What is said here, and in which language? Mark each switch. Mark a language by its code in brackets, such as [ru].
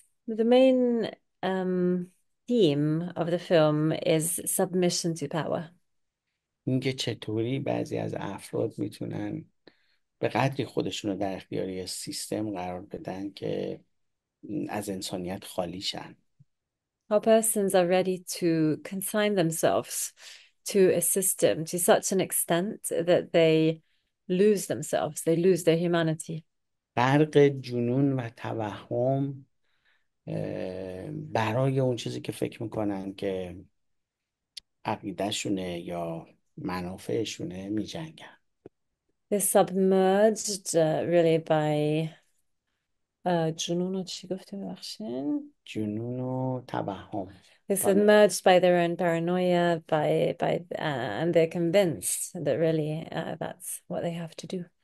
[en] The main theme of the film is submission to power. [fa] اینکه چطوری بعضی از افراد میتونن به قدری خودشون رو در اختیار یه سیستم قرار بدن که از انسانیت خالی شن. [en] How persons are ready to consign themselves to a system to such an extent that they lose themselves, they lose their humanity. [fa] غرق جنون و توهم برای اون چیزی که فکر میکنن که عقیدهشونه یا منافعشونه میجنگن. [en] They're submerged really by [fa] جنون و چی گفته ببخشین؟ جنون و توهم. [en] They're submerged by their own paranoia, and they're convinced that really that's what they have to do.